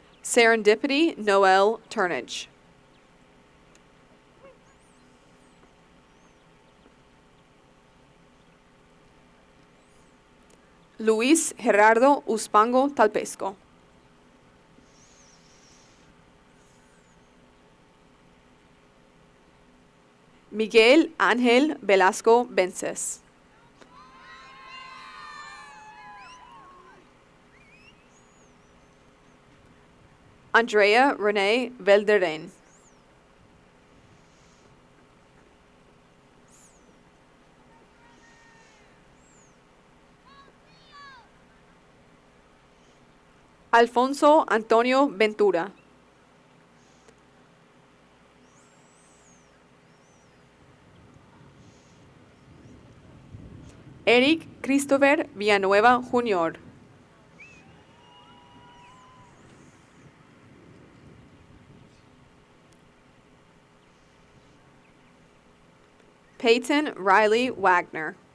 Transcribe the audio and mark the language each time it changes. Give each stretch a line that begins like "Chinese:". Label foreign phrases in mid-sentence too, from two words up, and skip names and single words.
English: Serendipity Noel Turnage. Luis Gerardo Uspango Talpesco. Miguel Ángel Velasco Vences. Andrea Renee Velderen. Alfonso Antonio Ventura. Eric Christopher Villanueva Jr. Peyton Riley Wagner.